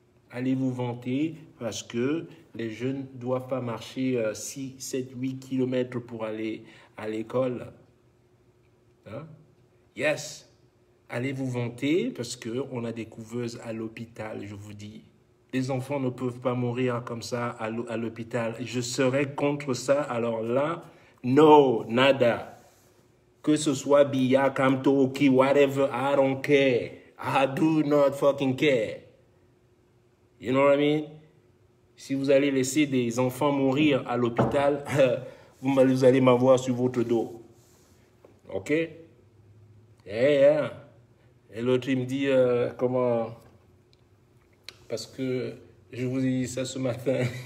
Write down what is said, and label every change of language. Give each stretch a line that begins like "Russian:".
French: Allez vous vanter parce que les jeunes ne doivent pas marcher 6, 7, 8 kilomètres pour aller à l'école. Hein?
English: Yes.
French: Allez vous vanter parce qu'on a des couveuses à l'hôpital, je vous dis. Les enfants ne peuvent pas mourir comme ça à l'hôpital. Je serais contre ça. Alors là, no, nada. Que ce soit Biya, Kamto, Oki,
English: whatever, I don't care. I do not fucking care. You know what I mean?
French: Si vous allez laisser des enfants mourir à l'hôpital, vous allez m'avoir sur votre dos. OK?
English: Yeah.
French: Et l'autre, il me dit, comment... Parce que je vous ai dit ça ce matin.